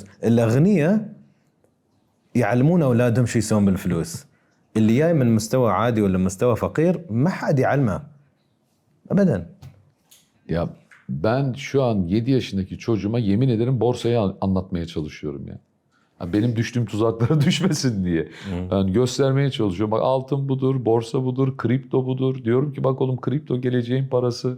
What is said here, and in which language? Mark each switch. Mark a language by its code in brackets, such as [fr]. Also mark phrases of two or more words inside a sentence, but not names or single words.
[ar] الاغنياء يعلمون اولادهم شو يسوون بالفلوس، اللي جاي من مستوى عادي ولا مستوى فقير ما حد يعلمه ابدا. [tr] Ya ben şu an 7 yaşındaki çocuğuma yemin ederim borsayı anlatmaya çalışıyorum ya. Yani benim düştüğüm tuzaklara düşmesin diye. Yani göstermeye çalışıyorum. Bak altın budur, borsa budur, kripto budur. Diyorum ki bak oğlum kripto geleceğin parası.